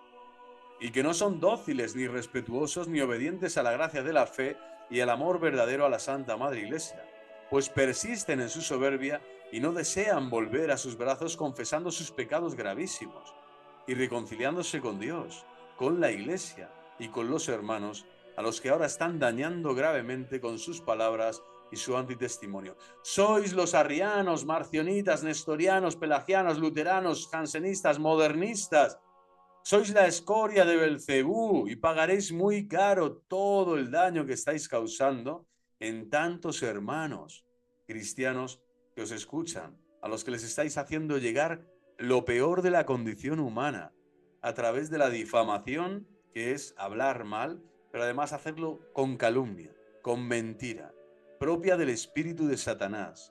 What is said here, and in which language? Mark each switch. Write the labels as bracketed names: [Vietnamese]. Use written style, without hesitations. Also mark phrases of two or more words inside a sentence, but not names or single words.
[Spanish] Y que no son dóciles, ni respetuosos, ni obedientes a la gracia de la fe y al amor verdadero a la Santa Madre Iglesia, pues persisten en su soberbia y no desean volver a sus brazos confesando sus pecados gravísimos y reconciliándose con Dios, con la Iglesia y con los hermanos, a los que ahora están dañando gravemente con sus palabras y su antitestimonio. Sois los arrianos, marcionitas, nestorianos, pelagianos, luteranos, jansenistas, modernistas. Sois la escoria de Belcebú y pagaréis muy caro todo el daño que estáis causando en tantos hermanos cristianos que os escuchan, a los que les estáis haciendo llegar lo peor de la condición humana a través de la difamación, que es hablar mal, pero además hacerlo con calumnia, con mentira, propia del espíritu de Satanás.